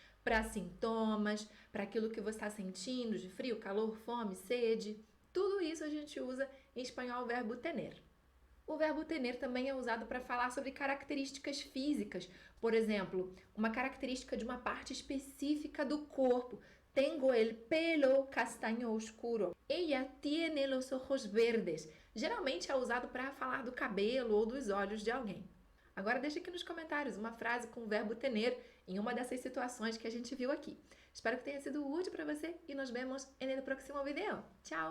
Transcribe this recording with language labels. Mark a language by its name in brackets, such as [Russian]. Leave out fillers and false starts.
[Portuguese] Para sintomas, para aquilo que você está sentindo de frio, calor, fome, sede, tudo isso a gente usa em espanhol o verbo tener. O verbo tener também é usado para falar sobre características físicas. Por exemplo, uma característica de uma parte específica do corpo. [Spanish] Tengo el pelo castaño oscuro. Ella tiene los ojos verdes. [Portuguese] Geralmente é usado para falar do cabelo ou dos olhos de alguém. Agora deixa aqui nos comentários uma frase com o verbo tener em uma dessas situações que a gente viu aqui. Espero que tenha sido útil para você e nos vemos no próximo vídeo. Tchau!